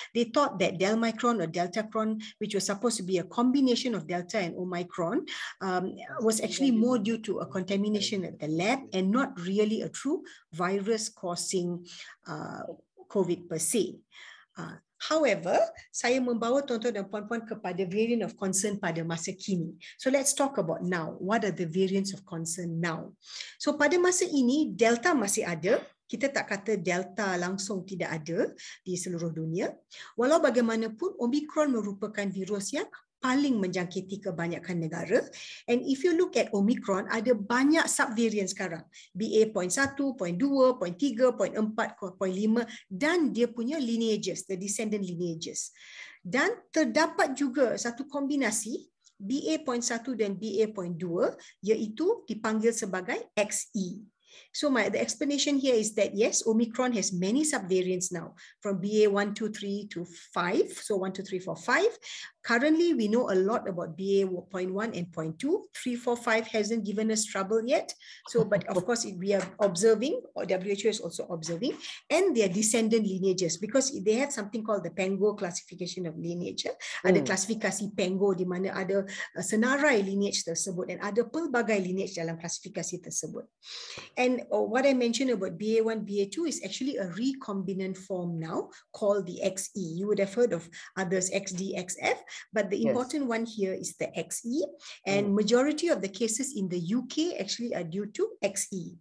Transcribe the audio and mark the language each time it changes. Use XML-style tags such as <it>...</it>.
<en>They thought that Delmicron or Deltacron, which was supposed to be a combination of Delta and Omicron, was actually more due to a contamination at the lab and not really a true virus causing COVID per se.</en> <ms>However, saya membawa tuan-tuan dan puan-puan kepada</ms> <en>variant of concern</en> <ms>pada masa kini.</ms> <en>So let's talk about now. What are the variants of concern now?</en> <ms>So pada masa ini, Delta masih ada. Kita tak kata Delta langsung tidak ada di seluruh dunia. Walau bagaimanapun, Omicron merupakan virus yang paling menjangkiti kebanyakan negara.</ms> <en>And if you look at Omicron,</en> <ms>ada banyak subvariant sekarang.</ms> <en>BA.1, .2, .3, .4, .5</en> <ms>dan dia punya</ms> <en>lineages, the descendant lineages.</en> <ms>Dan terdapat juga satu kombinasi BA.1 dan BA.2 iaitu dipanggil sebagai XE.</ms> <en>So the explanation here is that yes, Omicron has many subvariants now, from BA1, 2, 3 to 5. So 1, 2, 3, 4, 5. Currently, we know a lot about BA.1 and .2. 3, 4, 5 hasn't given us trouble yet. So, but of course, we are observing, or WHO is also observing, and their descendant lineages, because they had something called the PANGO classification of lineage.</en> <ms>Ada klasifikasi PANGO di mana ada senarai lineage tersebut dan ada pelbagai lineage dalam klasifikasi tersebut.</ms> <en>And what I mentioned about BA1, BA2 is actually a recombinant form now called the XE. You would have heard of others, XD, XF, but the important one here is the XE. And majority of the cases in the UK actually are due to XE.</en>